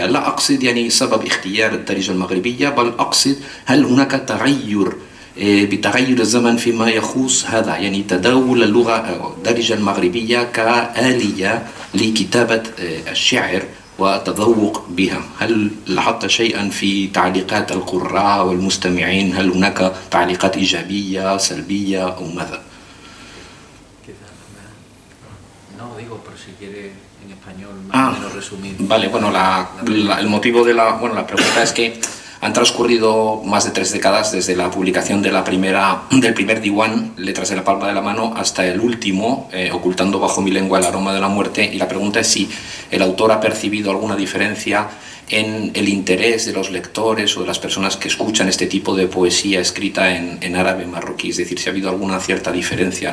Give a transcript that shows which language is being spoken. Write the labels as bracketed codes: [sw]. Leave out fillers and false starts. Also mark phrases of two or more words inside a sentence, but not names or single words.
[ar] لا أقصد يعني سبب اختيار الدارجة المغربية، بل أقصد هل هناك تغير بتغير الزمن فيما يخص هذا، يعني تداول اللغة الدارجة المغربية كآلية لكتابة الشعر وتذوق بها. هل لاحظت شيئا في تعليقات القراء والمستمعين؟ هل هناك تعليقات إيجابية سلبية أو ماذا؟ [es] No, digo, por si quiere en español más o menos resumir. Vale, bueno, el motivo de la pregunta es que han transcurrido más de 3 décadas desde la publicación del primer diwan, Letras de la palma de la mano, hasta el último, Ocultando bajo mi lengua el aroma de la muerte, y la pregunta es si el autor ha percibido alguna diferencia en el interés de los lectores o de las personas que escuchan este tipo de poesía escrita en árabe marroquí, es decir, si ha habido alguna cierta diferencia.